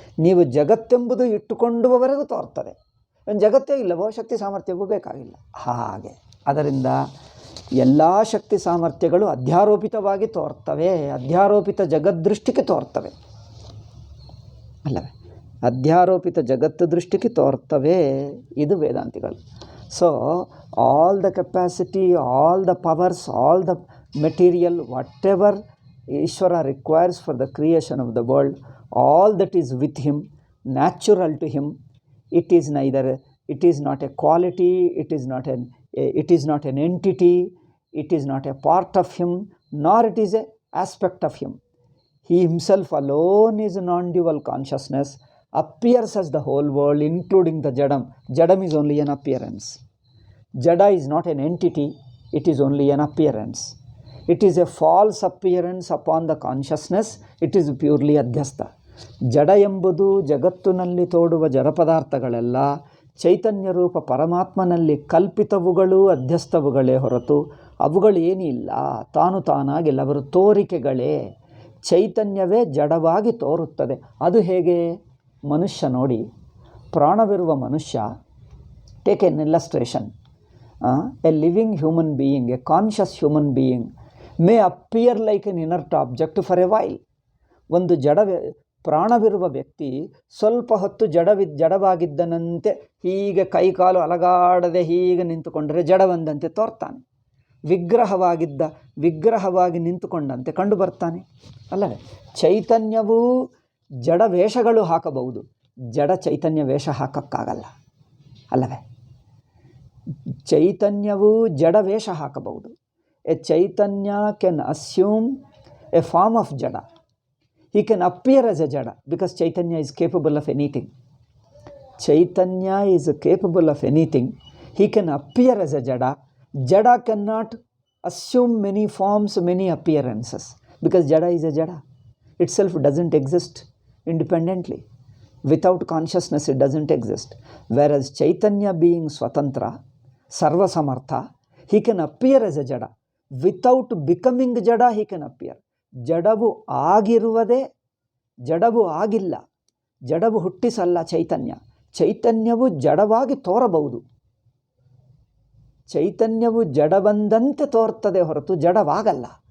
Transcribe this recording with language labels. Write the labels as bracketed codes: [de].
[kn] ನೀವು ಜಗತ್ತೆಂಬುದು ಇಟ್ಟುಕೊಂಡುವವರೆಗೂ ತೋರ್ತದೆ. ಜಗತ್ತೇ ಇಲ್ಲವೋ ಶಕ್ತಿ ಸಾಮರ್ಥ್ಯವೂ ಬೇಕಾಗಿಲ್ಲ. ಹಾಗೆ ಅದರಿಂದ ಎಲ್ಲ ಶಕ್ತಿ ಸಾಮರ್ಥ್ಯಗಳು ಅಧ್ಯಾರೋಪಿತವಾಗಿ ತೋರ್ತವೆ, ಅಧ್ಯಾರೋಪಿತ ಜಗದ್ದೃಷ್ಟಿಗೆ ತೋರ್ತವೆ ಅಲ್ಲವೇ? ಅಧ್ಯಾರೋಪಿತ ಜಗತ್ತು ದೃಷ್ಟಿಗೆ ತೋರ್ತವೆ. ಇದು ವೇದಾಂತಿಗಳು. [en] So all the capacity, all the powers, all the material, whatever Ishvara requires for the creation of the world, all that is with him, natural to him. It is not a quality, it is not an entity, it is not a part of him, nor it is an aspect of him. He himself alone is non-dual consciousness, appears as the whole world, including the Jadam. Jadam is only an appearance. Jada is not an entity, it is only an appearance. It is a false appearance upon the consciousness. It is purely adhyastha. [kn] ಜಡ ಎಂಬುದು ಜಗತ್ತಿನಲ್ಲಿ ತೋಡುವ ಜಡಪದಾರ್ಥಗಳೆಲ್ಲ ಚೈತನ್ಯ ರೂಪ ಪರಮಾತ್ಮನಲ್ಲಿ ಕಲ್ಪಿತವುಗಳು, ಅಧ್ಯಸ್ಥವುಗಳೇ ಹೊರತು ಅವುಗಳೇನಿಲ್ಲ. ತಾನಾಗಿಲ್ಲ, ಅವರು ತೋರಿಕೆಗಳೇ. ಚೈತನ್ಯವೇ ಜಡವಾಗಿ ತೋರುತ್ತದೆ. ಅದು ಹೇಗೆ? ಮನುಷ್ಯ ನೋಡಿ, ಪ್ರಾಣವಿರುವ ಮನುಷ್ಯ, [en] Take an illustration. A living human being, a conscious human being may appear like an inert object for a while. [kn] ಒಂದು ಪ್ರಾಣವಿರುವ ವ್ಯಕ್ತಿ ಸ್ವಲ್ಪ ಹೊತ್ತು ಜಡವಾಗಿದ್ದನಂತೆ ಹೀಗೆ ಕೈಕಾಲು ಅಲಗಾಡದೆ ಹೀಗೆ ನಿಂತುಕೊಂಡರೆ ಜಡವಂದಂತೆ ತೋರ್ತಾನೆ. ವಿಗ್ರಹವಾಗಿ ನಿಂತುಕೊಂಡಂತೆ ಕಂಡು ಬರ್ತಾನೆ ಅಲ್ಲವೇ? ಚೈತನ್ಯವೂ ಜಡ ವೇಷಗಳು ಹಾಕಬಹುದು, ಜಡ ಚೈತನ್ಯ ವೇಷ ಹಾಕಕ್ಕಾಗಲ್ಲ ಅಲ್ಲವೇ? ಚೈತನ್ಯವೂ ಜಡ ವೇಷ ಹಾಕಬಹುದು. [en] A Chaitanya can assume a form of Jada. He can appear as a Jada because Chaitanya is capable of anything. Chaitanya is capable of anything. He can appear as a Jada. Jada cannot assume many forms, many appearances because Jada is a Jada. Itself doesn't exist independently. Without consciousness it doesn't exist. Whereas Chaitanya being Swatantra, Sarva Samartha, he can appear as a Jada. Without becoming Jada, he can appear. [kn] ಜಡವು ಆಗಿರುವುದೇ, ಜಡವು ಆಗಿಲ್ಲ, ಜಡವು ಹುಟ್ಟಿಸಲ್ಲ ಚೈತನ್ಯ. ಚೈತನ್ಯವು ಜಡವಾಗಿ ತೋರಬಹುದು. ಚೈತನ್ಯವು ಜಡವಂದಂತೆ ತೋರ್ತದೆ ಹೊರತು ಜಡವಾಗಲ್ಲ.